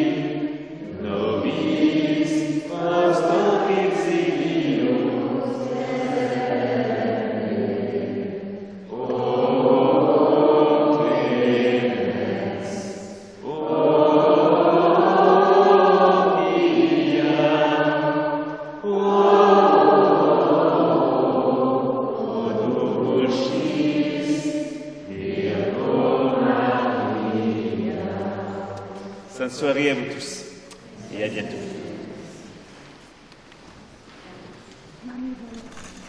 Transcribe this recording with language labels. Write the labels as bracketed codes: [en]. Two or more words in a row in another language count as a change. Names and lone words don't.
[la] nobis post hoc exilium, o clemens, o via, o dulcis, Virgo Maria. [fr] Sainte soirée à vous tous et à bientôt.